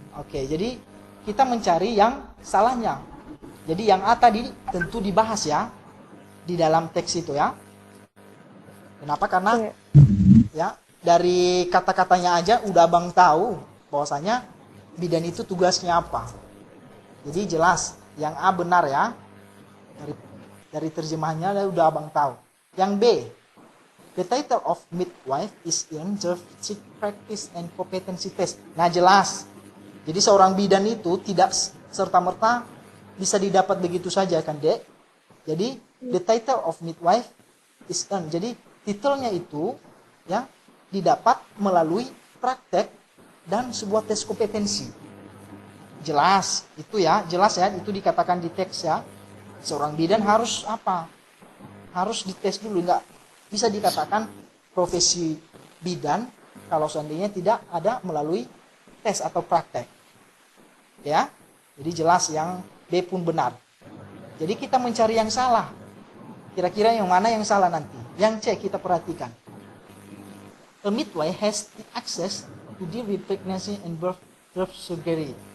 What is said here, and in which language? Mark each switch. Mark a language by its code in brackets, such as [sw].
[id] Oke, jadi kita mencari yang salahnya. Jadi yang A tadi tentu dibahas ya di dalam teks itu ya. Kenapa? Karena ya dari kata-katanya aja udah Abang tahu bahwasanya bidan itu tugasnya apa. Jadi jelas yang A benar ya. Dari terjemahannya udah Abang tahu. [en] Yang B, the title of midwife is in the physical practice and competency test. [id] Nah jelas. Jadi seorang bidan itu tidak serta-merta bisa didapat begitu saja kan, Dek? [en] Jadi the title of midwife is in. [id] Jadi titelnya itu ya didapat melalui praktek dan sebuah tes kompetensi. Jelas itu ya, jelas ya, itu dikatakan di teks ya. Seorang bidan harus apa? Harus dites dulu, enggak bisa dikatakan profesi bidan kalau seandainya tidak ada melalui tes atau praktek. Ya. Jadi jelas yang B pun benar. Jadi kita mencari yang salah. Kira-kira yang mana yang salah nanti? Yang C kita perhatikan. [en] A midwife has the access to deal with pregnancy and birth surgery.